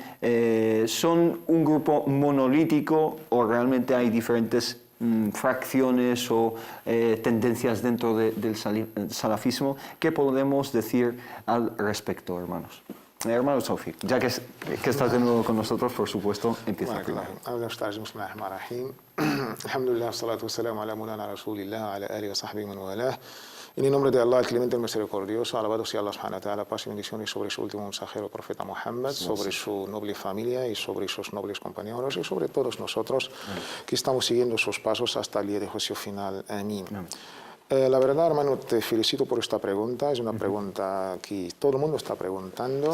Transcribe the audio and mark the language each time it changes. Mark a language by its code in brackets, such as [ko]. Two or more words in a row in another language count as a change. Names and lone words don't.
[es] ¿Son un grupo monolítico o realmente hay diferentes fracciones o tendencias dentro del salafismo? ¿Qué podemos decir al respecto, hermanos? Hermano Tawfiq, ya que estás de nuevo con nosotros, por supuesto, empieza primero. [ar] الحمد لله، الصلاة والسلام على مولانا رسول الله، على آله وصحبه من والاه. [es] En el nombre de Allah, el Clemente, el Misericordioso, alabado sea Allah [ar] سبحانه وتعالى, [es] paz y bendiciones sobre su último mensajero, profeta Muhammad, sobre su noble familia y sobre sus nobles compañeros y sobre todos nosotros que estamos siguiendo sus pasos hasta el día de juicio final. Amén. La verdad, hermano, te felicito por esta pregunta. Es una pregunta que todo el mundo está preguntando.